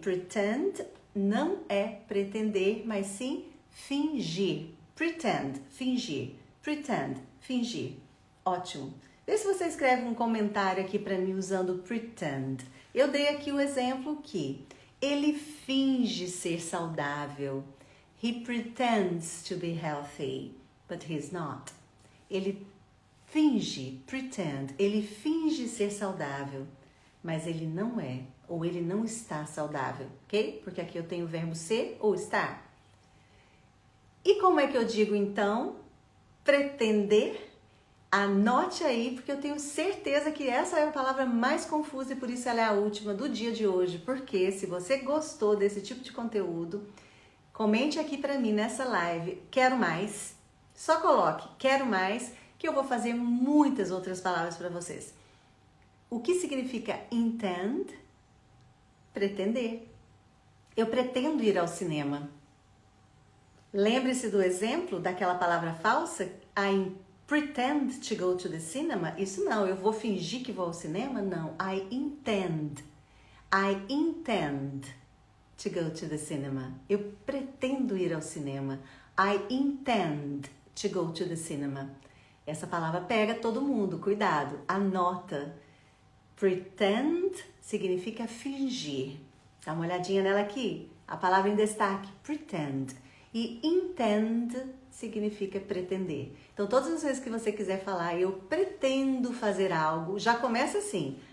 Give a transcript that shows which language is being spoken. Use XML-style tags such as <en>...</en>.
<pt>Pretend não é pretender, mas sim fingir. Pretend, fingir. Pretend, fingir. Ótimo. Vê se você escreve um comentário aqui para mim usando pretend. Eu dei aqui o exemplo que ele finge ser saudável.</pt> <en>He pretends to be healthy, but he's not.</en> <pt>Ele finge, pretend, ele finge ser saudável, mas ele não é, ou ele não está saudável, ok? Porque aqui eu tenho o verbo ser ou estar. E como é que eu digo então? Pretender? Anote aí, porque eu tenho certeza que essa é a palavra mais confusa e por isso ela é a última do dia de hoje. Porque se você gostou desse tipo de conteúdo, comente aqui pra mim nessa live, quero mais. Só coloque, quero mais, que eu vou fazer muitas outras palavras para vocês. O que significa intend? Pretender. Eu pretendo ir ao cinema. Lembre-se do exemplo daquela palavra falsa?</pt> <en>I pretend to go to the cinema?</en> <pt>Isso não, eu vou fingir que vou ao cinema?</pt> <en>Não, I intend. I intend to go to the cinema.</en> <pt>Eu pretendo ir ao cinema.</pt> <en>I intend to go to the cinema.</en> <pt>Essa palavra pega todo mundo, cuidado, anota. Pretend significa fingir. Dá uma olhadinha nela aqui. A palavra em destaque, pretend. E intend significa pretender. Então, todas as vezes que você quiser falar, eu pretendo fazer algo, já começa assim.</pt>